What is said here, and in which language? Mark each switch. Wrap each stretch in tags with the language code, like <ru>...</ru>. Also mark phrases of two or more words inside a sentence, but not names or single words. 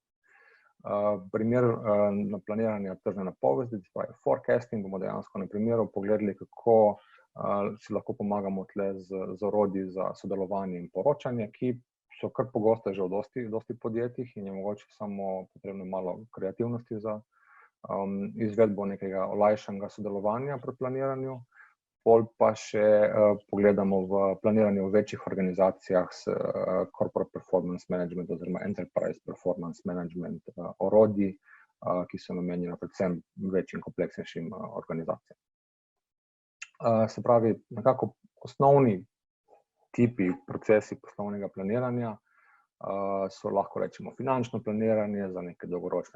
<sl>Primer na planiranje tržne napovedi, forecasting, bomo dejansko na primeru pogledali, kako si lahko pomagamo tle z orodji za sodelovanje in poročanje, ki so kar pogoste že v dosti podjetjih in je mogoče samo potrebno malo kreativnosti za izvedbo nekega olajšanega sodelovanja pri planiranju. Pol pa še pogledamo v planiranju v večjih organizacijah s</sl> <en>corporate performance management</en> <sl>oziroma</sl> <en>enterprise performance management</en> <sl>orodji, ki so namenjena predvsem večjim kompleksnejšim organizacijam. Se pravi, nekako osnovni tipi procesi poslovnega planiranja so lahko rečemo finančno planiranje za neke dolgoročne</sl>